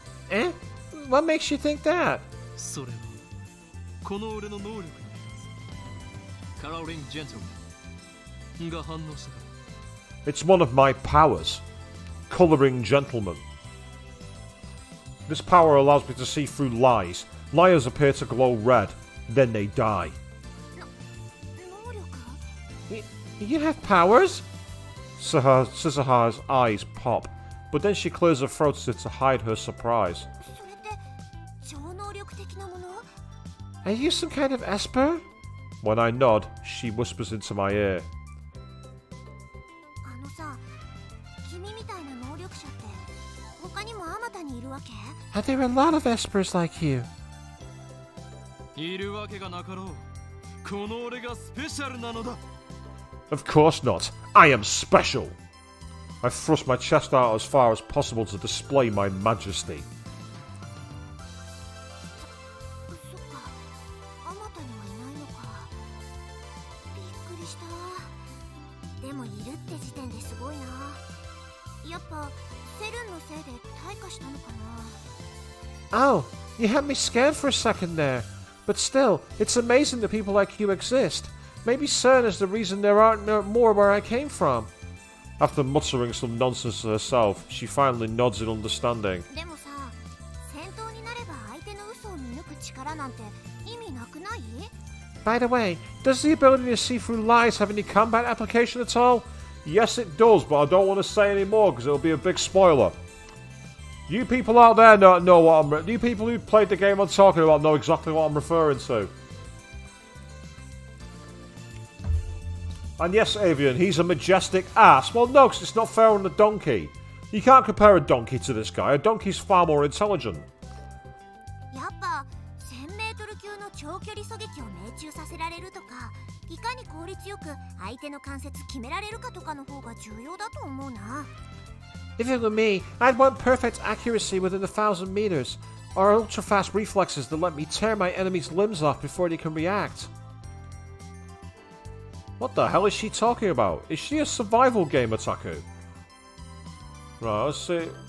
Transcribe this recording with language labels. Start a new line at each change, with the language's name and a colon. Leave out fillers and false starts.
English: Eh? What makes you think that?
Japanese: それはこの俺の能力に
English: coloring gentleman
Japanese: が反応したか
English: It's one of my powers. Colouring gentleman. This power allows me to see through lies. Liars appear to glow red, then they die.
Japanese: 能力
English: You have powers? Sisuha's eyes pop, but then she clears her throat as if to hide her surprise.
Japanese: それって超能力的なもの
English: Are you some kind of esper? When I nod, she whispers into my ear.
Japanese: あのさ君みたいな能力者って他にもあまたにいるわけ
English: Are there a lot of espers like you?
Japanese: いるわけがなかろうこの俺がスペシャルなのだ
English: Of course not. I am special. I thrust my chest out as far as possible to display my majesty.
Japanese: そっかあまたにはいないのかびっくりしたでもいるって時点ですごいなやっぱセルンのせいで退化したのかな
English: Oh, you had me scared for a second there. But still, it's amazing that people like you exist. Maybe CERN is the reason there aren't more where I came from. After muttering some nonsense to herself, she finally nods in understanding.
Japanese: でもさ戦闘になれば相手の嘘を見抜く力なんて意味なくない
English: By the way, does the ability to see through lies have any combat application at all? Yes, it does, but I don't want to say any more because it'll be a big spoiler. You people out there know what I'm... You people who played the game I'm talking about know exactly what I'm referring to. And yes, Avian, he's a majestic ass. Well, no, because it's not fair on the donkey. You can't compare a donkey to this guy. A donkey's far more intelligent.
Japanese: やっぱ 1000m 級の長距離狙撃を命中させられるとかいかに効率よく相手の関節決められるかとかの方が重要だと思うな
English: If it were me, I'd want perfect accuracy within 1,000 meters, or ultra-fast reflexes that let me tear my enemy's limbs off before they can react. What the hell is she talking about? Is she a survival game otaku? Right, let's see.